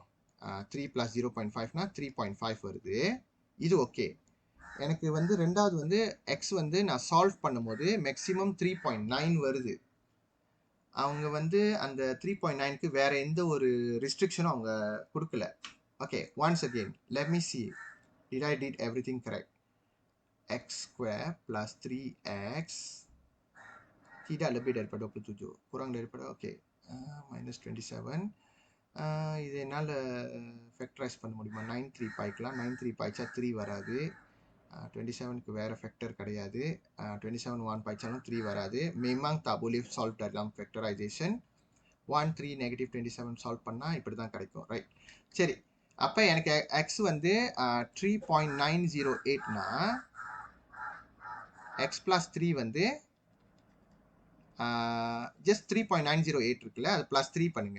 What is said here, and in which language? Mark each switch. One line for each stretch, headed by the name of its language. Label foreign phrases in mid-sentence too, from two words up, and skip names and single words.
Tamil: 3 + 0.5னா 3.5 வருது. இது ஓகே. எனக்கு வந்து ரெண்டாவது வந்து எக்ஸ் வந்து நான் சால்வ் பண்ணும்போது மேக்ஸிமம் 3.9 வருது. அவங்க வந்து அந்த 3.9க்கு வேற எந்த ஒரு ரெஸ்ட்ரிக்ஷனும் அவங்க கொடுக்கல. ஓகே,
English: Once again let me see, did I did everything correct?
Malay: x² + 3x tidak lebih daripada 27, kurang daripada, oke,
Tamil: மைனஸ் 27. இது என்னால் ஃபேக்டரைஸ் பண்ண முடியுமா? 9 3 பாய்க்கலாம். 9 3 பாய்ச்சா 3 வராது. 27க்கு வேறு ஃபேக்டர் கிடையாது. 27 1 பாய்ச்சாலும் 3 வராது.
Malay: memang tak boleh solve dalam factorization.
Tamil: 1 3 நெகட்டிவ் 27 சால்வ் பண்ணால் இப்படி தான் கிடைக்கும், ரைட்? சரி, அப்போ எனக்கு எக்ஸ் வந்து 3.908னா
English: x plus 3
Tamil: வந்து ஜஸ்ட் 3.908 இருக்குல்ல, அது ப்ளஸ் 3 பண்ணுங்க.